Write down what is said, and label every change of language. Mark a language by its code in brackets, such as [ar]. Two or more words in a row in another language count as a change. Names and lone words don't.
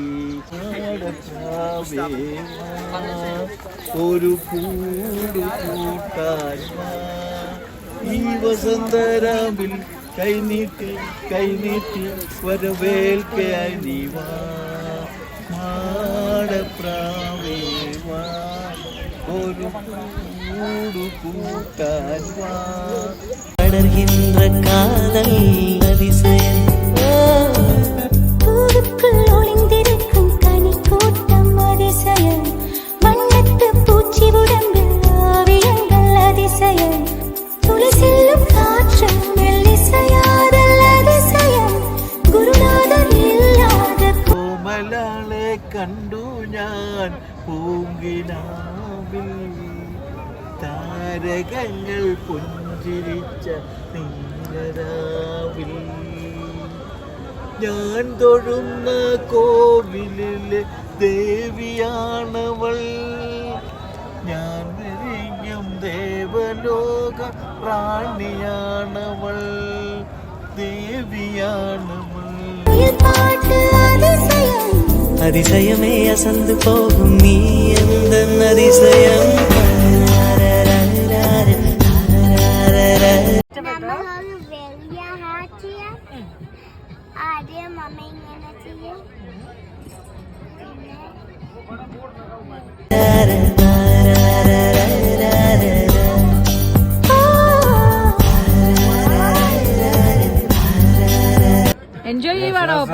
[ml] ഒരു കൂട് കൂട്ടാൻ ഈ വസന്തരാവിൽ കൈനീട്ടി കൈനീട്ടി വരവേൽക്കയായി നീ വാ മാടപ്രാവേ വാ. ഒരു കൂട് കൂട്ടാൻ വാ. [ta] പടർகின்ற காதல் அதிசயம். பூவுக்குள் ஒளிந்திருக்கும் கனிக்கூட்டம் அதிசயம். வண்ணத்து பூச்சி உடம்பில் ஓவியங்கள் அதிசயம். துளி செல்லும் காற்று மெல்லிசையாதல் அதிசயம். [ml] ഗുരുനാഥർ ഇല്ലാതെ. കോമലാളെ കണ്ടു ഞാൻ പൂങ്കിനാവിൽ, താരകങ്ങൾ പുഞ്ചിരിച്ച നീലരാവിൽ. ഞാൻ തൊഴുന്ന കോവിലിലെ ദേവിയാണവൾ, ഞാൻ വിരിഞ്ഞും ദേവലോക റാണിയാണവൾ, ദേവിയാണവൾ. [ta] அதிசயமே அசந்து போகும் நீ எந்த அதிசயம். [ml] ആദ്യം അമ്മ ഇങ്ങനെ ചെയ്യും. എൻജോയ് ചെയ്യുവാണോ അപ്പ?